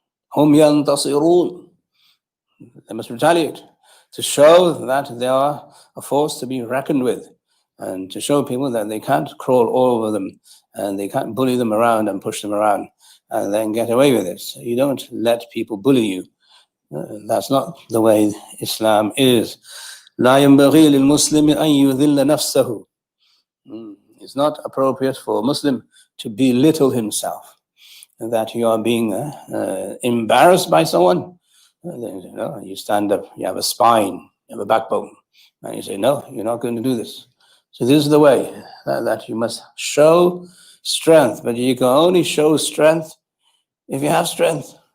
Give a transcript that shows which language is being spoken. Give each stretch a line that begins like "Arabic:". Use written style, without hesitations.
English: Hum yantasirun. They must retaliate to show that they are a force to be reckoned with, and to show people that they can't crawl all over them and they can't bully them around and push them around and then get away with it. So you don't let people bully you. That's not the way Islam is.
Arabic: لا ينبغي للمسلم أن يذل نفسه.
English: It's not appropriate for a Muslim to belittle himself, that you are being embarrassed by someone. You stand up, you have a spine, you have a backbone, and you say, no, you're not going to do this. So this is the way that you must show strength, but you can only show strength if you have strength.